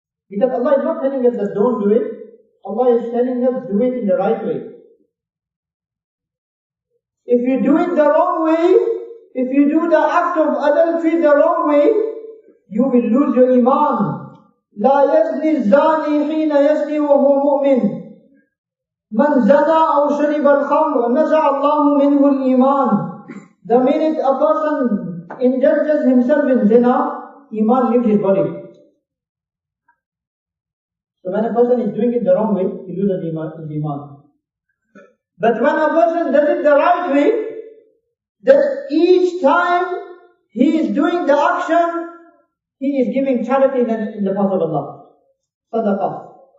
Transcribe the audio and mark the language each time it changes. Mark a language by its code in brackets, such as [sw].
[en] Because Allah is not telling us that don't do it. Allah is telling us do it in the right way. If you do it the wrong way, if you do the act of adultery the wrong way, you will lose your iman. [ar] لا يزني الزاني حين يزني وهو مؤمن من زنى أو شرب الخمر نزع الله منه الإيمان. [en] The minute a person indulges himself in zina, iman leaves his body. So when a person is doing it the wrong way, he loses his iman. But when a person does it the right way, that each time he is doing the action, he is giving charity in the path of Allah. Sadaqah.